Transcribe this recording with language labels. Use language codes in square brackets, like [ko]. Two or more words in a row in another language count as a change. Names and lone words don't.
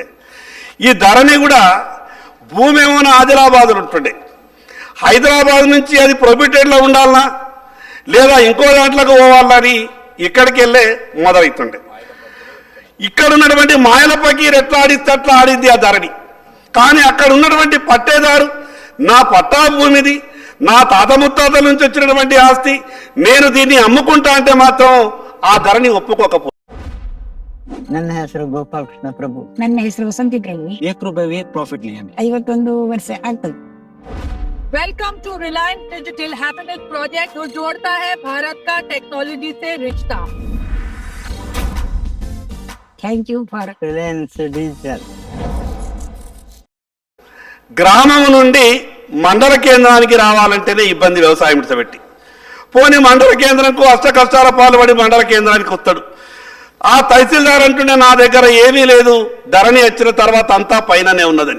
[te] ఈ ధరణి కూడా భూమి ఏమో ఆదిలాబాద్లో ఉంటుండే, హైదరాబాద్ నుంచి అది ప్రొబిటెడ్లో ఉండాలనా లేదా ఇంకో దాంట్లోకి పోవాలని ఇక్కడికి వెళ్ళే మొదలవుతుండే. ఇక్కడ ఉన్నటువంటి మాయల పకీరు ఎట్లా ఆడిస్తే అట్లా ఆడింది ఆ ధరణి. కానీ అక్కడ ఉన్నటువంటి పట్టేదారు నా పట్టా భూమిది, నా తాత ముత్తాతల నుంచి వచ్చినటువంటి ఆస్తి, నేను దీన్ని అమ్ముకుంటా అంటే మాత్రం ఆ ధరణి ఒప్పుకోకపో. [kn] ನನ್ನ ಹೆಸರು ಗೋಪಾಲಕೃಷ್ಣ ಪ್ರಭು. ನನ್ನ ಹೆಸರು ವಸಂತಿ ಪ್ರಭು. [hi] ₹1 प्रॉफिट लिया [kn] 51 ವರ್ಷ ಆಗ್ತದೆ. [en] Welcome to Reliance Digital Happiness Project, [hi] जो जोड़ता है भारत का टेक्नोलॉजी से रिश्ता. [en] Thank you for Reliance Digital. [te] గ్రామం నుండి మండల కేంద్రానికి రావాలంటేనే ఇబ్బంది వ్యవసాయం విడిచిపెట్టి. పోనీ మండల కేంద్రంకు అష్ట కష్టాల పాల్పడి మండల కేంద్రానికి వస్తాడు. ఆ తహసీల్దార్ అంటుండే నా దగ్గర ఏమీ లేదు, ధరణి వచ్చిన తర్వాత అంతా పైననే ఉన్నదని.